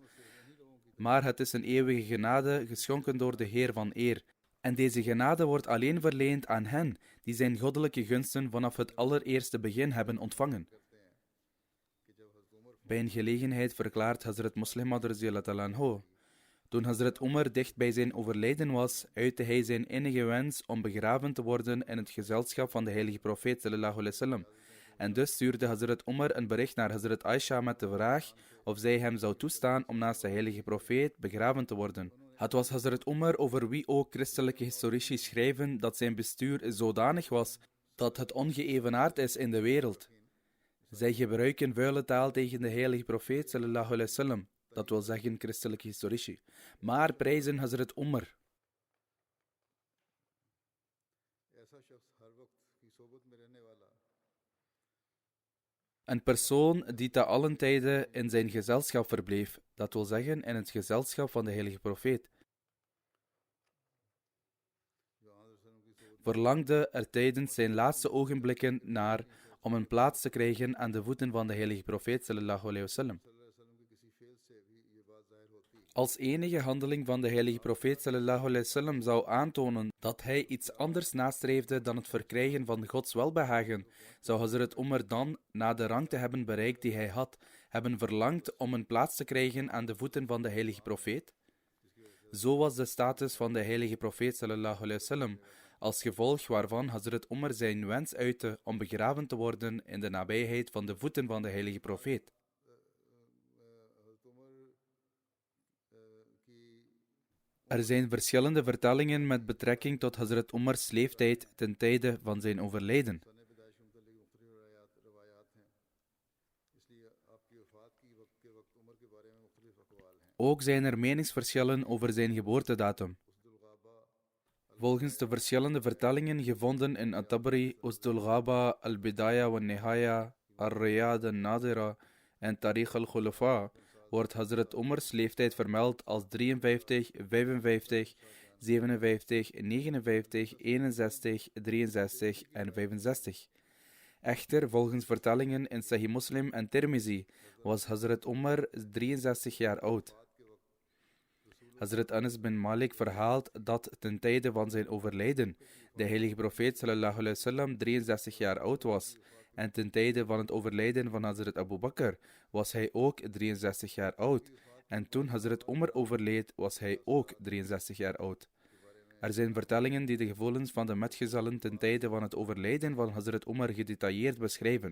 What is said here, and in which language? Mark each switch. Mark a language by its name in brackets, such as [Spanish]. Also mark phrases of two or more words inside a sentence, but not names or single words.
[Dutch] Maar het is een eeuwige genade geschonken door de Heer van Eer. En deze genade wordt alleen verleend aan hen die zijn goddelijke gunsten vanaf het allereerste begin hebben ontvangen. Bij een gelegenheid verklaart Hazrat Muslih Maud [Arabic] رضي الله عنه: [Dutch] toen Hazrat Umar dicht bij zijn overlijden was, uitte hij zijn innige wens om begraven te worden in het gezelschap van de heilige profeet [Arabic] صلى الله عليه وسلم. [Dutch] En dus stuurde Hazrat Umar een bericht naar Hazrat Aisha met de vraag of zij hem zou toestaan om naast de heilige profeet begraven te worden. Het was Hazrat Umar over wie ook christelijke historici schrijven dat zijn bestuur zodanig was dat het ongeëvenaard is in de wereld. Zij gebruiken vuile taal tegen de heilige profeet [Arabic] صلى الله عليه وسلم, [Dutch] dat wil zeggen christelijke historici, maar prijzen Hazrat Umar. Een persoon die te allen tijden in zijn gezelschap verbleef, dat wil zeggen in het gezelschap van de heilige profeet, verlangde er tijdens zijn laatste ogenblikken naar om een plaats te krijgen aan de voeten van de heilige profeet [Arabic] صلى الله عليه وسلم. [Dutch] Als enige handeling van de heilige profeet [Arabic] صلى الله عليه وسلم [Dutch] zou aantonen dat hij iets anders nastreefde dan het verkrijgen van Gods welbehagen, zou Hazrat Umar dan, na de rang te hebben bereikt die hij had, hebben verlangd om een plaats te krijgen aan de voeten van de heilige profeet? Zo was de status van de heilige profeet [Arabic] صلى الله عليه وسلم, [Dutch] als gevolg waarvan Hazrat Umar zijn wens uitte om begraven te worden in de nabijheid van de voeten van de heilige profeet. Er zijn verschillende vertellingen met betrekking tot Hazrat Umars leeftijd ten tijde van zijn overlijden. Ook zijn er meningsverschillen over zijn geboortedatum. Volgens de verschillende vertellingen gevonden in At-Tabari, Usdul Ghaba, Al-Bidaya wa Nihaya, Ar-Riyad al-Nadira en Tariq al-Khulafa wordt Hazrat Umars leeftijd vermeld als 53, 55, 57, 59, 61, 63 en 65. Echter, volgens vertellingen in Sahih Muslim en Tirmizi was Hazrat Umar 63 jaar oud. Hazrat Anas bin Malik verhaalt dat ten tijde van zijn overlijden de heilige profeet [Arabic] صلى الله عليه وسلم [Dutch] 63 jaar oud was. En ten tijde van het overlijden van Hazrat Abu Bakr was hij ook 63 jaar oud. En toen Hazrat Umar overleed, was hij ook 63 jaar oud. Er zijn vertellingen die de gevoelens van de metgezellen ten tijde van het overlijden van Hazrat Umar gedetailleerd beschrijven.